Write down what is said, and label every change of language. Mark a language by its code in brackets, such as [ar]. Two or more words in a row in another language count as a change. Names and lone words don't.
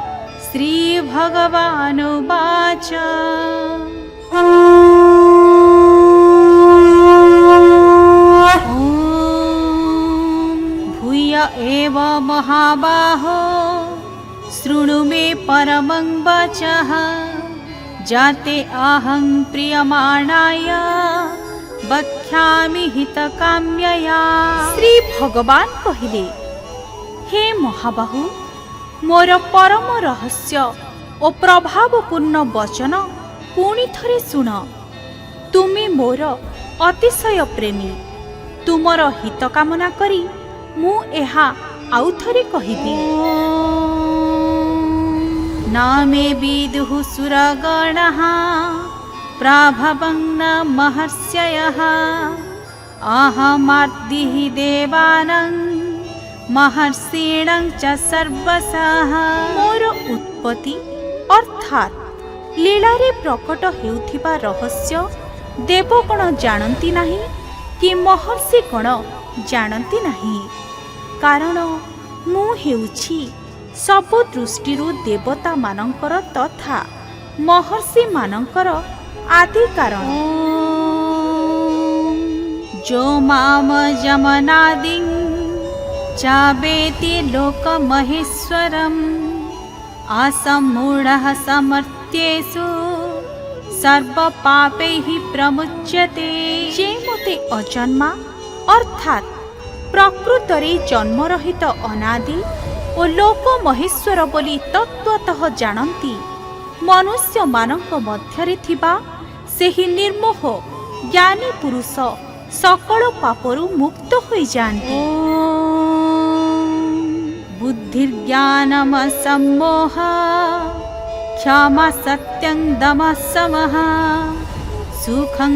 [sa] श्रीभगवानुवाच ॐ भूय एव महाबाहो शृणु मे परमं वचः जाते अहं प्रियमाणाय वक्ष्यामि हितकाम्यया। [or] ଶ୍ରୀ ଭଗବାନ କହିଲେ, ହେ ମହାବାହୁ, ମୋର ପରମ ରହସ୍ୟ ଓ ପ୍ରଭାବପୂର୍ଣ୍ଣ ବଚନ ପୁଣି ଥରେ ଶୁଣ। ତୁମେ ମୋର ଅତିଶୟ ପ୍ରେମୀ, ତୁମର ହିତ କାମନା କରି ମୁଁ ଏହା ଆଉ ଥରେ କହିବି। [sa] न मे विदुः सुरगणः प्रभवं न महर्षयः अहमार्दिः देवानां महर्षिणं च सर्वशः। [or] ମୋର ଉତ୍ପତ୍ତି ଅର୍ଥାତ୍ ଲୀଳାରେ ପ୍ରକଟ ହେଉଥିବା ରହସ୍ୟ ଦେବଗଣ ଜାଣନ୍ତି ନାହିଁ କି ମହର୍ଷି ଗଣ ଜାଣନ୍ତି ନାହିଁ, କାରଣ ମୁଁ ହେଉଛି ସବୁ ଦୃଷ୍ଟିରୁ ଦେବତା ମାନଙ୍କର ତଥା ମହର୍ଷି ମାନଙ୍କର ଆଦି କାରଣ। [sa] जो माम जमनादिं चावेति लोकमहेश्वरम् असम्मूढः समर्थ्येषु सर्वपापैः प्रमुच्यते। [or] ଯେ ମୋତେ ଅଜନ୍ମା ଅର୍ଥାତ୍ ପ୍ରକୃତରେ ଜନ୍ମରହିତ ଅନାଦି ଓ ଲୋକ ମହେଶ୍ୱର ବୋଲି ତତ୍ତ୍ୱତଃ ଜାଣନ୍ତି ମନୁଷ୍ୟ ମାନଙ୍କ ମଧ୍ୟରେ ଥିବା ସେହି ନିର୍ମୋହ ଜ୍ଞାନୀ ପୁରୁଷ ସକଳ ପାପରୁ ମୁକ୍ତ ହୋଇ ଯାଆନ୍ତି। [sa] बुद्धिर्ज्ञानमसम्मोह क्षमा सत्यं दमः समः सुखं